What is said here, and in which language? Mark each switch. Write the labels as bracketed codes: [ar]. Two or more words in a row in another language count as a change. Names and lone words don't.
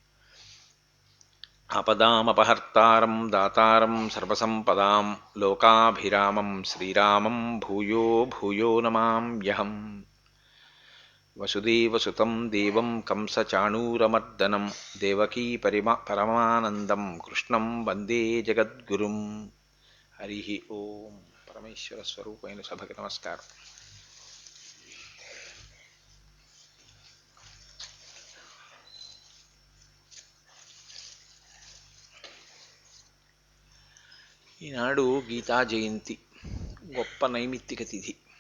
[sa] आपदामपहर्तारं दातारं सर्वसम्पदां लोकाभिरामं श्रीरामं भूयो भूयो नमाम्यहम्। वसुदेवसुतं देवं कंसचाणूरमर्दनं देवकी परमानन्दं कृष्णं वन्दे जगद्गुरुं। हरि ओम। [te] పరమేశ్వర స్వరూపైన సభకి నమస్కారం. ఈనాడు గీతా జయంతి, గొప్ప నైమిత్తిక తిథి.